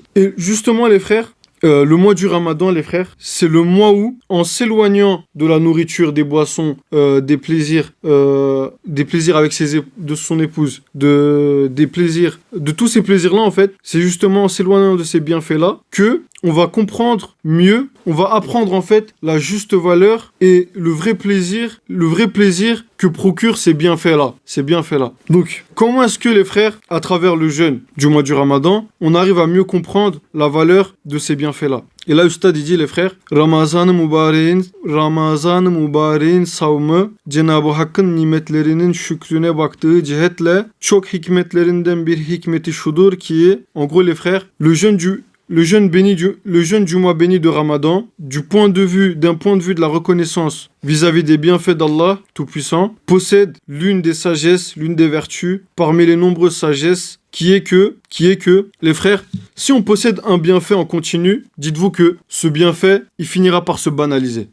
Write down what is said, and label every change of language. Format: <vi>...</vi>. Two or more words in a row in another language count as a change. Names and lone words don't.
<fr>Et justement les frères, le mois du Ramadan, les frères, c'est le mois où, en s'éloignant de la nourriture, des boissons, des plaisirs avec de son épouse, des plaisirs, de tous ces plaisirs-là, en fait, c'est justement en s'éloignant de ces bienfaits-là que on va comprendre mieux, on va apprendre en fait la juste valeur et le vrai plaisir que procurent ces bienfaits-là. Donc, comment est-ce que les frères, à travers le jeûne du mois du Ramadan, on arrive à mieux comprendre la valeur de ces bienfaits-là? Et là, Ustad, il dit, les frères,</fr> <tr>Ramazan-ı Mübarek'in savmı, Cenab-ı Hakk'ın nimetlerinin şükrüne baktığı cihetle çok hikmetlerinden bir hikmeti şudur ki,</tr> <fr>en gros, les frères, le jeûne du mois béni de Ramadan, d'un point de vue de la reconnaissance vis-à-vis des bienfaits d'Allah Tout-Puissant, possède l'une des sagesses, l'une des vertus, parmi les nombreuses sagesses, qui est que, les frères, si on possède un bienfait en continu, dites-vous que ce bienfait, il finira par se banaliser.</fr>